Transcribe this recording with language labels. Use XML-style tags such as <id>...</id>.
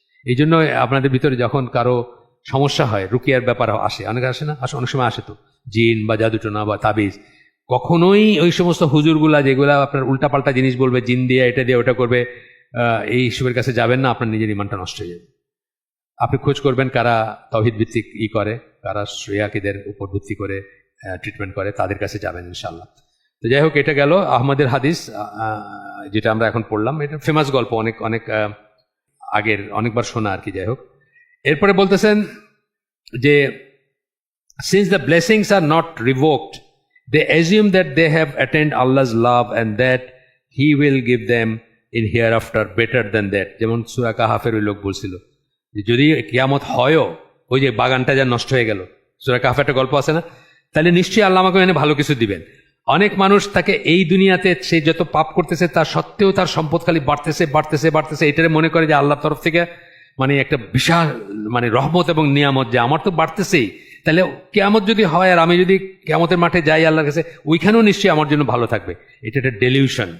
<bn>এই জন্য আপনাদের ভিতরে যখন কারো সমস্যা হয়, রুকিয়ার ব্যাপার আসে, অনেক আসে না, অনেক সময় আসে তো, জিন বা জাদুটোনা বা তাবিজ, কখনোই ওই সমস্ত হুজুরগুলা যেগুলা আপনার উল্টাপাল্টা জিনিস বলবে, জিন দিয়ে এটা দিয়ে ওটা করবে, এই হিসেবের কাছে যাবেন না, আপনার নিজের ইমানটা নষ্ট হয়ে যাবে। আপনি খোঁজ করবেন কারা তাওহীদ ভিত্তিক করে, কারা শ্রেয়াকিদের উপর ভিত্তি করে ট্রিটমেন্ট করে, তাদের কাছে যাবেন ইনশাল্লাহ। তো যাই হোক, এটা গেল আহমদের হাদিস, যেটা আমরা এখন পড়লাম। এটা ফেমাস গল্প, অনেক অনেক আগের, অনেকবার শোনা আর কি। যাই হোক, এরপরে বলতেছেন যে</bn> <en>since the blessings are not revoked, they assume that they have attained Allah's love and that he will give them in hereafter better than that.</en> <bn>যেমন সূরা কাহাফের ওই লোক বলছিল যে যদি কিয়ামত হয়ও, ওই যে বাগানটা যা নষ্ট হয়ে গেল, সূরা কাহাফের একটা গল্প আছে না, তাহলে নিশ্চয়ই আল্লাহ আমাকে এনে ভালো কিছু দিবেন। অনেক মানুষ তাকে এই দুনিয়াতে সে যত পাপ করতেছে তার সত্ত্বেও তার সম্পদ খালি বাড়তেছে, এটারে মনে করে যে আল্লাহর তরফ থেকে মানে একটা বিশাল মানে রহমত এবং নিয়ামত, যে আমার তো বাড়তেছেই, তাহলে কিয়ামত যদি হয় আর আমি যদি কিয়ামতের মাঠে যাই আল্লাহর কাছে, ওইখানেও নিশ্চয়ই আমার জন্য ভালো থাকবে। এটা একটা ডেলিউশন।</bn>